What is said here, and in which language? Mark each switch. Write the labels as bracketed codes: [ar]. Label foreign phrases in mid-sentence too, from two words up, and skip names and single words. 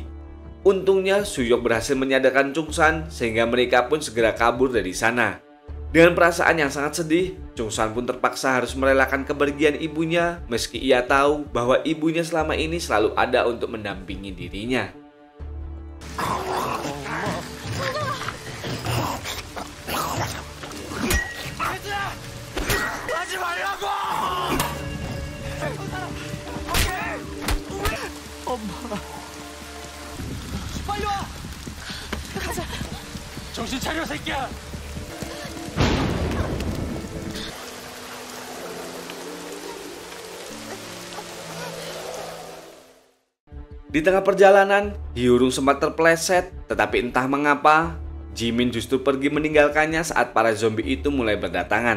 [id] Untungnya Suyok berhasil menyadarkan Chungsan sehingga mereka pun segera kabur dari sana. Dengan perasaan yang sangat sedih, Chungsan pun terpaksa harus merelakan kepergian ibunya meski ia tahu bahwa ibunya selama ini selalu ada untuk mendampingi dirinya. [ko] 빨리 와! 가자! 정신 차려, 새끼야! [id] Di tengah perjalanan, Hyurung sempat terpeleset, tetapi entah mengapa, Jimin justru pergi meninggalkannya saat para zombie itu mulai berdatangan.